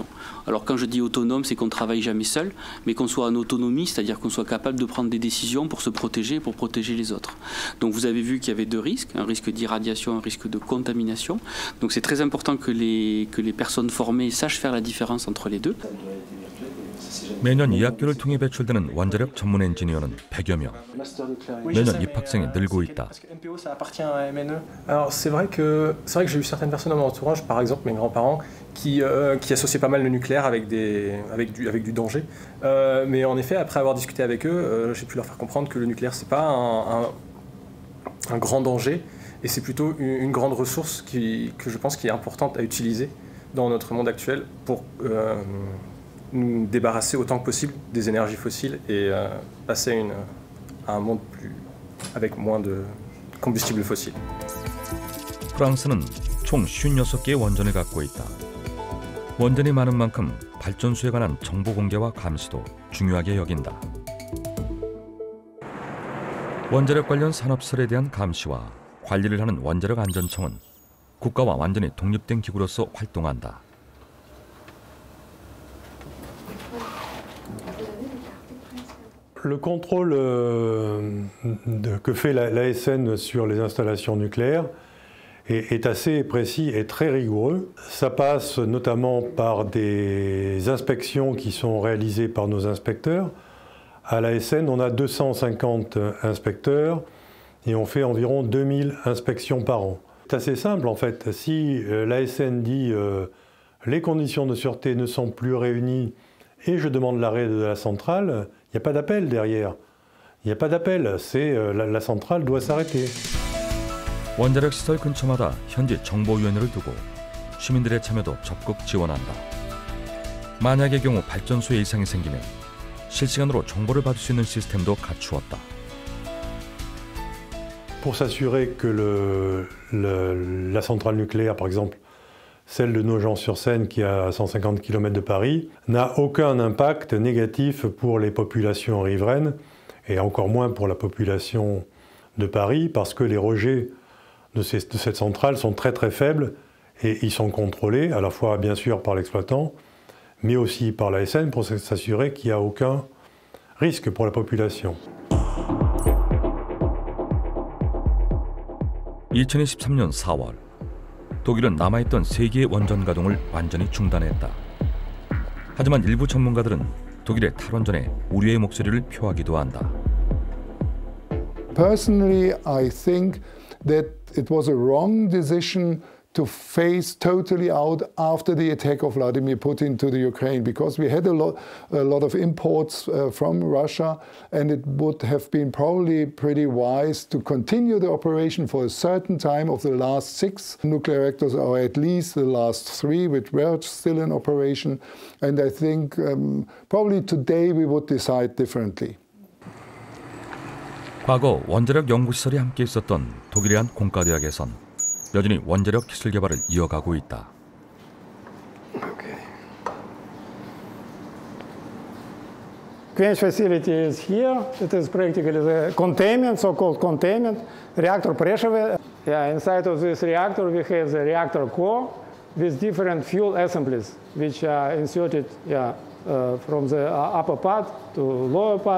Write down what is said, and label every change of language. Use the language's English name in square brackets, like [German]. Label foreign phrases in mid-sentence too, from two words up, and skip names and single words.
[French] Alors quand je dis autonome, c'est qu'on ne travaille jamais seul, mais qu'on soit en autonomie, c'est-à-dire qu'on soit capable de prendre des décisions pour se protéger, pour protéger les autres. Donc vous avez vu qu'il y avait deux risques, un risque d'irradiation, un risque de contamination. Donc c'est très important que les personnes formées sachent faire la différence entre les deux. [Korean] 매년 이 학교를 통해 배출되는 원자력 전문 엔지니어는 100여 명. 매년 입학생이 늘고 있다. [French] Alors c'est vrai que j'ai eu certaines personnes dans mon entourage, par exemple mes grands-parents, qui associaient pas mal le nucléaire avec du danger. Mais en effet, après avoir discuté avec eux, j'ai pu leur faire comprendre que le nucléaire c'est pas un grand danger, et c'est plutôt une grande ressource que je pense qui est importante à utiliser dans notre monde actuel pour nous débarrasser autant que possible des énergies fossiles et passer à un monde avec moins de combustibles fossiles. [Korean] 프랑스는 총 56개의 원전을 갖고 있다. 원전이 많은 만큼 발전소에 관한 정보 공개와 감시도 중요하게 여긴다. 원자력 관련 산업설에 대한 감시와 관리를 하는 원자력 안전청은 국가와 완전히 독립된 기구로서 활동한다. [French] Le contrôle que fait l'ASN sur les installations nucléaires est assez précis et très rigoureux. Ça passe notamment par des inspections qui sont réalisées par nos inspecteurs. À l'ASN, on a 250 inspecteurs et on fait environ 2000 inspections par an. C'est assez simple en fait. Si l'ASN dit les conditions de sûreté ne sont plus réunies et je demande l'arrêt de la centrale, il n'y a pas d'appel derrière. Il n'y a pas d'appel, c'est la centrale doit s'arrêter. [Korean] 원자력 시설 근처마다 현지 정보위원회를 두고 시민들의 참여도 적극 지원한다. 만약의 경우 발전소에 이상이 생기면 실시간으로 정보를 받을 수 있는 시스템도 갖추었다. [French] Pour s'assurer que la centrale nucléaire, par exemple, celle de Nogent-sur-Seine qui est à 150 km de Paris, n'a aucun impact négatif pour les populations riveraines et encore moins pour la population de Paris parce que les rejets de cette centrale sont très très faibles et ils sont contrôlés à la fois bien sûr par l'exploitant mais aussi par l'ASN pour s'assurer qu'il n'y a aucun risque pour la population. [Korean] 2023년 4월 독일은 남아있던 3개의 원전 가동을 완전히 중단했다. 하지만 일부 전문가들은 독일의 탈원전에 우려의 목소리를 표하기도 한다. [English] Personally, I think that it was a wrong decision to phase totally out after the attack of Vladimir Putin to the Ukraine, because we had a lot of imports from Russia, and it would have been probably pretty wise to continue the operation for a certain time of the last 6 nuclear reactors, or at least the last 3, which were still in operation. And I think probably today we would decide differently. [Korean] 과거 원자력 연구시설이 함께 있었던 독일의 한 공과대학에선 여전히 원자력 기술 개발을 이어가고 있다. [English] Quench facility is here. It is practically the containment, so-called containment, reactor pressure. Yeah, inside of this reactor we have the reactor core with different fuel assemblies, which are inserted from the upper part to lower part.